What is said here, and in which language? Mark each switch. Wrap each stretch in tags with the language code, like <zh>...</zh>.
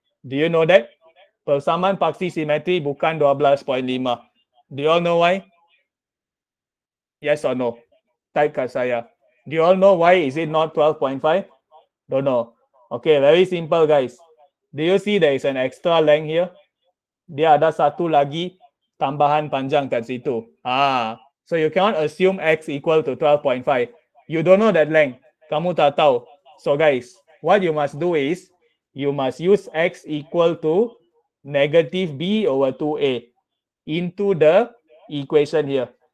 <en>Do you know that?</en> <ms>Persamaan paksi symmetry bukan 12.5.</ms> <en>Do you all know why? Yes or no?</en> <ms>Type kat saya.</ms> <en>Do you all know why is it not 12.5? Don't know. Okay, very simple guys. Do you see there is an extra length here?</en> <ms>Dia ada satu lagi tambahan panjang kat situ.</ms> <en>So you cannot assume X equal to 12.5. You don't know that length.</en> <ms>Kamu tak tahu.</ms> <en>So guys, what you must do is, you must use X equal to negative B over 2A into the equation here.</en>